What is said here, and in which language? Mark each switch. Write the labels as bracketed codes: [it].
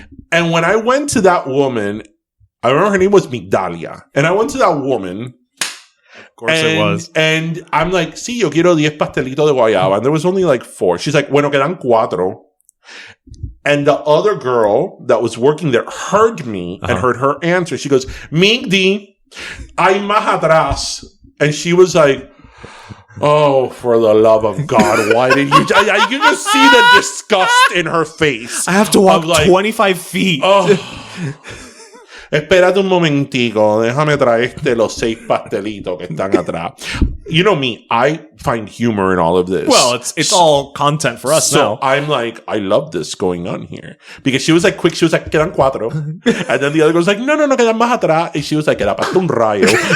[en] And when I went to that woman, I remember her name was Migdalia, and I went to that woman. Of course it was. And I'm like, [es] sí, yo quiero 10 pastelitos de guayaba. [en] And there was only like 4. She's like, [es] bueno, quedan 4. [en] And the other girl that was working there heard me and heard her answer. She goes, Migdi, [es] hay más atrás. [en] And she was like, oh, for the love of God, why did you... you just see the disgust in her face. I have to walk 25 feet. [es] Oh. Espérate un momentico. Déjame traerte los 6 pastelitos que están atrás. [en] You know me. I find humor in all of this. Well, it's all content for us now. So I'm like, I love this going on here. Because she was like quick. She was like, [es] quedan 4. [en] And then the other girl was like, [es] no, quedan más atrás. [en] And she was like, [es] queda para un rayo.